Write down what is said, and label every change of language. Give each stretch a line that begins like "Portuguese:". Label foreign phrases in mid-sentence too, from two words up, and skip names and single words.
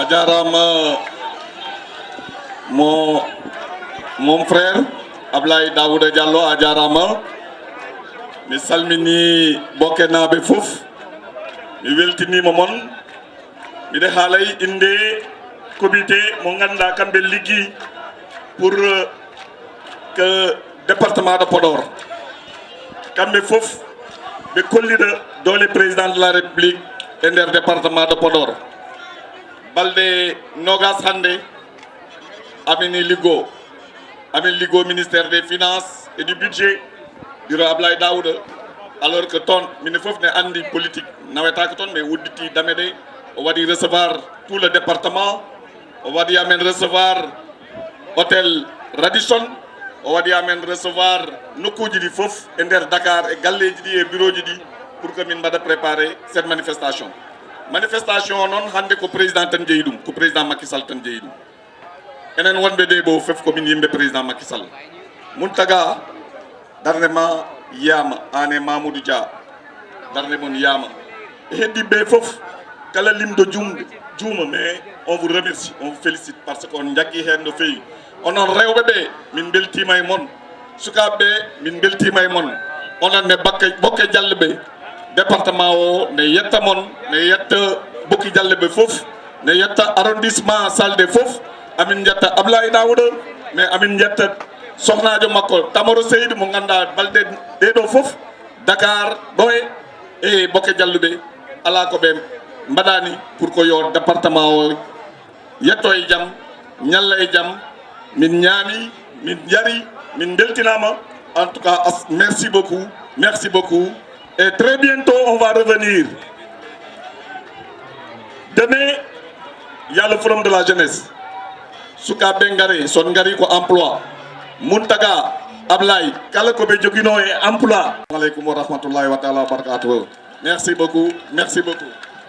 Fula: A jarama
French: mon frère
Fula: Ablaye Daouda Diallo a jarama. Mi salmini Bokkenaɓe fof, mi weltinima mon, miɗe haalay inde comité mo ganduɗa kamɓe liggi
French: pour que département de Podor
Fula: kamɓe fof ɓe kollida dole
French: président de la république
Fula: e nder
French: département de Podor.
Fula: Balɗe nogas hande amin liggo
French: ministère des finances et du budget
Fula: diro Ablaye Daouda,
French: alors que
Fula: ton mine fof ne andi politique nawetaka ton mais wudditi damede o waɗi
French: recevoir tout le département,
Fula: o waɗi amen recevoir hôtel Radisson, o waɗi amen recevoir nokkuji ɗi fof e nder Dakar e galleji ɗi e bureau ji ɗi
French: pour que
Fula: min mbaɗa
French: préparer cette manifestation
Fula: noon hande ko président tan jeeyi ɗum, ko président Macky Sall tan jeeyi ɗum. Enen wonɓe ɗe ɓo fof komin yimɓe président Macky Sall. Muntaga darde ma yiyama, an e Mamoudou Dia darde mon yiyama, e heddiɓe fof kala limdo juuma,
French: mais on vous remercie, on vous félicite parce que
Fula: on jaggi hen no feewi. Onon rewɓe ɓe min beltima e mon, sukaɓe ɓe min beltima e mon, onon ne Bokke Dialle ɓe département o ne yetta mon, ne yetta Bokki Dialle ɓe fof, ne yetta arrondissement Saldé fof, amin jetta Ablaye Daouda, mais amin jetta sohnajo makko Tamaro Seydou mo ganduɗa balɗe ɗeɗo fof Dakar ɗoye e Bokke Dialle ɓe ala ko ɓe mbaɗani pour ko yo département o yetto e jaam, ñalla e jaam. Min ñaami, min jari, min beltinama.
French: En tout cas, merci beaucoup, et très bientôt on va revenir. Demain, il y a le forum de la jeunesse.
Fula: Souka Bengare, son ngari ko emploi. Muntaga, Ablaye, kala ko be jogino e emploi.
Arabic: وعليكم ورحمة الله وتعالى وبركاته.
French: Merci beaucoup.